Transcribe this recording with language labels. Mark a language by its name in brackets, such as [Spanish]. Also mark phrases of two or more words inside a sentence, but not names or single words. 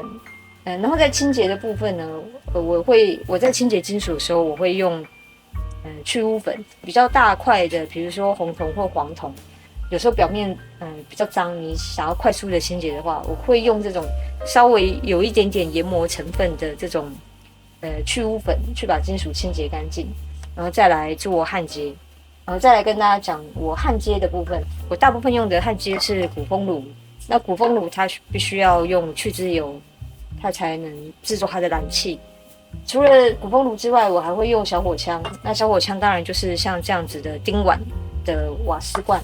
[Chinese] 然後在清潔的部分呢，我在清潔金屬的時候，我會用去污粉，比較大塊的，比如說紅銅或黃銅，有時候表面比較髒，你想要快速的清潔的話，我會用這種稍微有一點點研磨成分的這種去污粉去把金屬清潔乾淨，然後再來做焊接，然後再來跟大家講我焊接的部分。我大部分用的焊接是鼓風爐，那鼓風爐它必須要用去脂油，它才能製作它的燃氣。除了鼓風爐之外，我還會用小火槍。那小火槍當然就是像這樣子的丁烷的瓦斯罐。